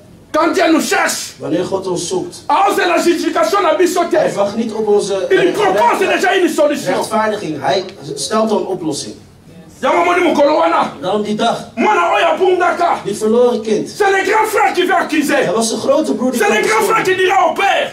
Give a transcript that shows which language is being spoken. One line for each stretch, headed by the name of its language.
French: Quand Dieu nous cherche,
Dutch: wanneer God ons zoekt,
French: la justification
Dutch: hij wacht niet op onze
French: il propose déjà une solution.
Dutch: Rechtvaardiging. Hij stelt een oplossing. Daarom die dag. Die verloren kind.
French: C'est le grand frère qui veut accuser.
Dutch: Dat was de grote broer die
French: C'est le grand frère qui dira au père.